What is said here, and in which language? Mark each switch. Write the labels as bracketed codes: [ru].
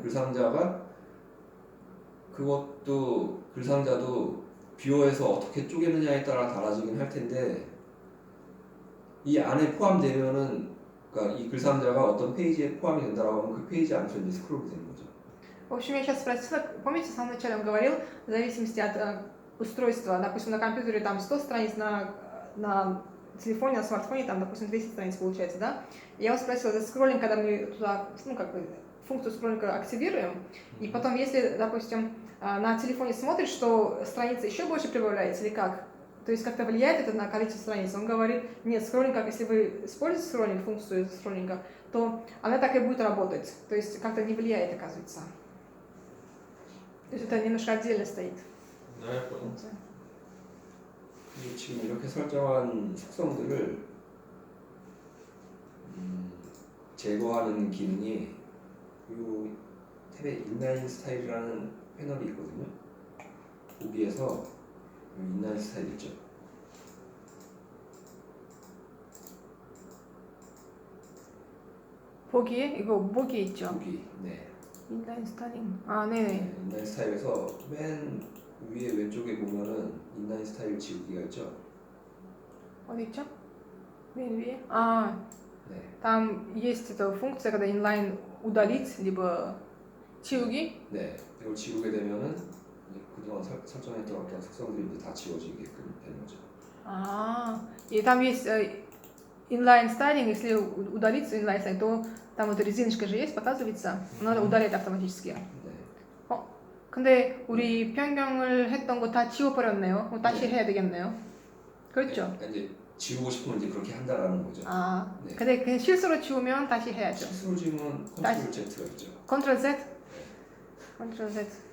[ko] 글 상자가 그것도 글 상자도 뷰어에서 어떻게 쪼개느냐에 따라 달라지긴 할 텐데 이 안에 포함되면은 그러니까 이 글 상자가 어떤 페이지에 포함이 된다라고 하면 그 페이지 안에서 이제 스크롤이 되는 거죠. [ru] В общем, я сейчас спросила, помните, в самом начале он говорил, в зависимости от устройства, допустим, на компьютере там 100 страниц, на телефоне, на смартфоне там, допустим, 200 страниц получается, да? Я его спросила, за скроллинг, когда мы туда, ну, как бы, функцию скроллинга активируем, и потом, если, допустим, на телефоне смотришь, что страница еще больше прибавляется или как, то есть как-то влияет это на количество страниц. Он говорит, нет, скроллинг, как если вы используете скроллинг, функцию скроллинга, то она так и будет работать, то есть как-то не влияет, оказывается. То есть это немножко отдельно стоит. [ko] 네, 그럼. [ru] функция. [ko] 그리고 지금 이렇게 설정한 속성들을 제거하는 기능이 이 탭에 인라인 스타일이라는 패널이 있거든요. 거기에서 인라인 스타일 있죠. 보기에 이거 보기 있죠. 거기 네. 인라인 스타일링. 아, 네네. 인라인 스타일에서 맨 위에 왼쪽에 보면은 인라인 스타일 지우기가 있죠. 어디 있죠? 맨 위에. А, 네. [ru] там есть эта функция, когда inline удалить, либо [ko] 지우기. 네. 이걸 지우게 되면은 이제 그동안 설정했던 어떤 속성들이 이제 다 지워지게끔 되는 거죠. [ru] А, и там есть inline styling, если удалиться inline styling, то там вот резиночка же есть, показывается, надо удалять автоматически. [ko] 네. 근데 우리 변경을 했던 거 다 지워버렸네요. 그럼 다시 네. 해야 되겠네요. 그렇죠? 네. 이제 지우고 싶으면 이제 그렇게 한다라는 거죠. 아, 네. 근데 그냥 실수로 지우면 다시 해야죠. 실수로 지우면 컨트롤 Z가 있죠. 컨트롤 Z? 컨트롤 Z.